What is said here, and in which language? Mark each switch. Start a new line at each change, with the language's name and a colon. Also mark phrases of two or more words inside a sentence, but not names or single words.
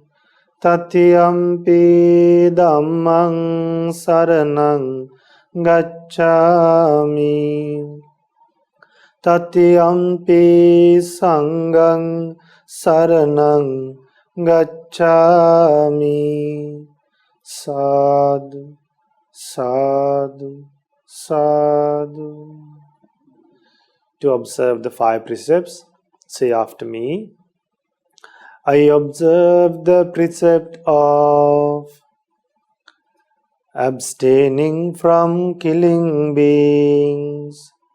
Pali: Tatiyampi dhammaṃ saraṇaṃ gacchāmi. Tatiyampi sanghang saranang gacchami. Sadhu, sadhu, sadhu.
English: To observe the 5 precepts, say after me. I observe the precept of abstaining from killing beings.